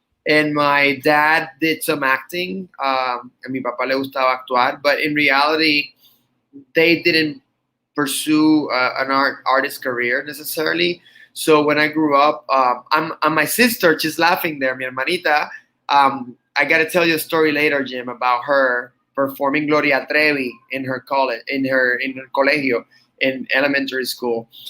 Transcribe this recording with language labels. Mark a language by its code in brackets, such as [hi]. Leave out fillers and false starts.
[en] And my dad did some acting. [es] And mi papá le gustaba actuar. [en] But in reality, they didn't pursue an artist career necessarily. So when I grew up, I'm my sister. She's laughing there, [es] mi hermanita. [en] I got to tell you a story later, Jim, about her performing Gloria Trevi in her college, in her colegio, in elementary school.